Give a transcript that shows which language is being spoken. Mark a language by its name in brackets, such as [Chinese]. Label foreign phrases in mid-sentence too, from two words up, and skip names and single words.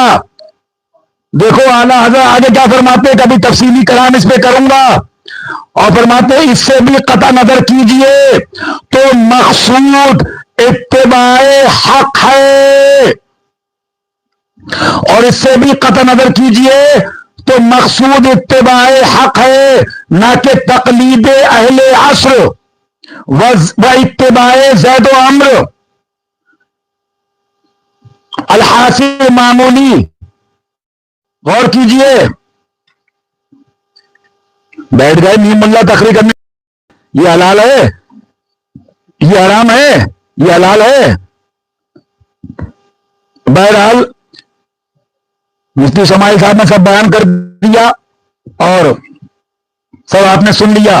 [Urdu] دیکھو اعلیٰ حضرت آگے کیا فرماتے, کبھی تفصیلی کلام اس پہ کروں گا, اور فرماتے اس سے بھی قطع نظر کیجئے تو مقصود اتباع حق ہے, اور اس سے بھی قطع نظر کیجئے تو مقصود اتباع حق ہے, نہ کہ تقلید اہل عصر و اتباع زید و عمرو. الحاصل معمولی, غور کیجئے. بیٹھ گئے نیم اللہ تقریر کرنے, یہ حلال ہے, یہ حرام ہے, یہ حلال ہے. بہرحال مفتی اسماعیل صاحب نے سب بیان کر دیا اور سب آپ نے سن لیا.